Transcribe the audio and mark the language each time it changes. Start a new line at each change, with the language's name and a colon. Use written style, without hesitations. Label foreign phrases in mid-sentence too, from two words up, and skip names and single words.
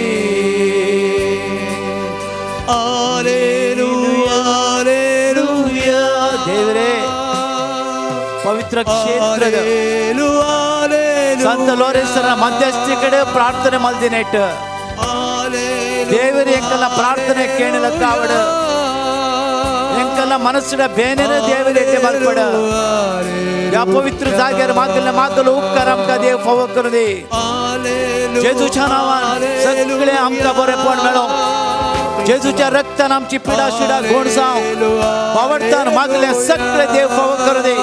Tulu: ಹಲ್ಲೆಲೂಯಾ ಹಲ್ಲೆಲೂಯಾ. ದೇವರೇ ಪವಿತ್ರ ಕ್ಷೇತ್ರದ ಸಂತ ಲೋರೆನ್ಸರ ಮಧ್ಯಸ್ಥಿ ಕಡೆ ಪ್ರಾರ್ಥನೆ ಮಲ್ದಿನೆಟ್ಟು ದೇವರ ಎಂಕಲ್ಲ ಪ್ರಾರ್ಥನೆ ಕೇಳಲಕ್ಕಾವಡು. ಎಂಕಲ್ಲ ಮನಸ್ಸಿನ ಬೇನೆನ ದೇವರಿಗೆ ಮಲ್ಪಡ.
Konkani: या पवित्र जागेर मागले मागलो उपकार आमकां देव फावो करूं दी. जेजूच्या नांवान सगळे आमकां बरेपण मेळो. जेजूच्या रक्तान आमची पिडा शिडा घोण जावं. बावडतान मागले सगळे देव फावो करूं दी.